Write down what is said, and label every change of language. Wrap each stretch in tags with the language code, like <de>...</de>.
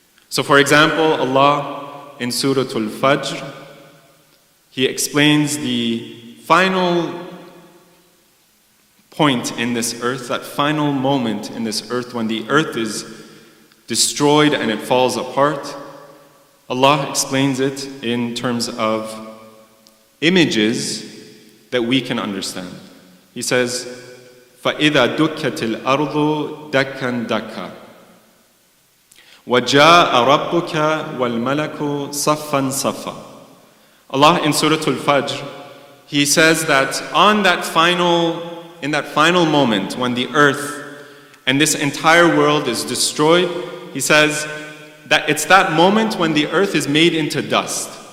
<en>So for example, Allah in Surah Al-Fajr, He explains the final point in this earth, that final moment in this earth when the earth is destroyed and it falls apart. Allah explains it in terms of images that we can understand. He says,</en> <ar>فَإِذَا دُكَّتِ الْأَرْضُ دَكًّا دَكًّا وَجَاءَ رَبُّكَ وَالْمَلَكُ صَفًّا صَفًّا.</ar> <en>Allah in Surah Al-Fajr, He says that in that final moment when the earth and this entire world is destroyed, He says that it's that moment when the earth is made into dust.</en>